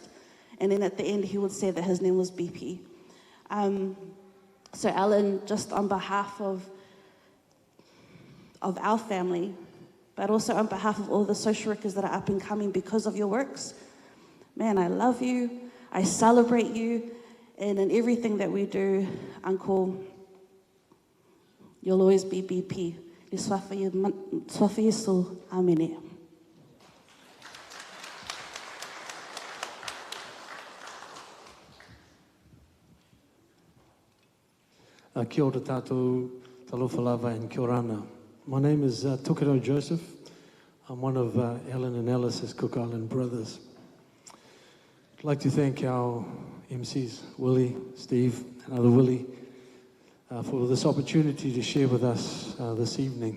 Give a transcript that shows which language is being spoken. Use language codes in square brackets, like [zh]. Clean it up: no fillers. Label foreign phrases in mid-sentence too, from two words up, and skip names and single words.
[en] And then at the end, he would say that his name was BP. So Allan, just on behalf of our family, but also on behalf of all the social workers that are up and coming because of your works, man, I love you. I celebrate you. And in everything that we do, Uncle, you'll always be BP. Swafa Yesu, Amen. [mi] Kia ora tātou, [sm] talofa lava and [mi] kia ora ana. [en] My name is Tukaro Joseph. I'm one of Allan and Alice's Cook Island brothers. I'd like to thank our MCs, Willie, Steve, and other Willie, for this opportunity to share with us this evening.